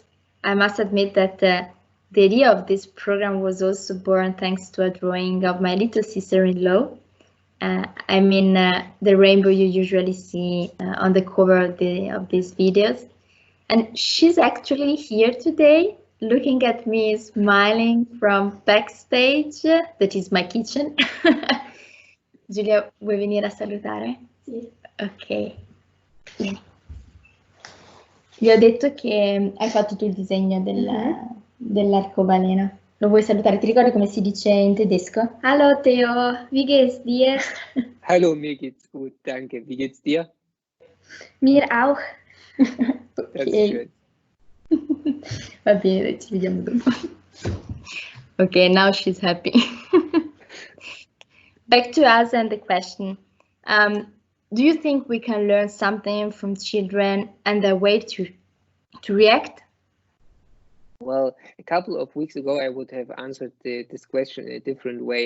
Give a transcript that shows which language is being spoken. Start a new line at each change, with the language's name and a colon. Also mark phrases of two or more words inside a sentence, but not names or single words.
English: I must admit that the idea of this program was also born thanks to a drawing of my little sister-in-law. I mean, the rainbow you usually see on the cover of these videos. And she's actually here today, looking at me, smiling from backstage. That is my kitchen.
Italian: Giulia, vuoi venire a salutare? Sì. Ok. Vieni. Vi ho detto che hai fatto tu il disegno dell'arcobaleno. Lo vuoi salutare? Ti ricordi come si dice in tedesco?
German: Hallo Theo, wie geht's dir? Hallo, mir geht's gut, danke. Wie geht's dir? Mir auch. Das ist schön.
Italian: Va bene, ci vediamo dopo.
English: Okay, now she's happy. Back to us and the question. Do you think we can learn something from children and their way to react? Well, a couple of weeks ago, I would have answered this question in a different way.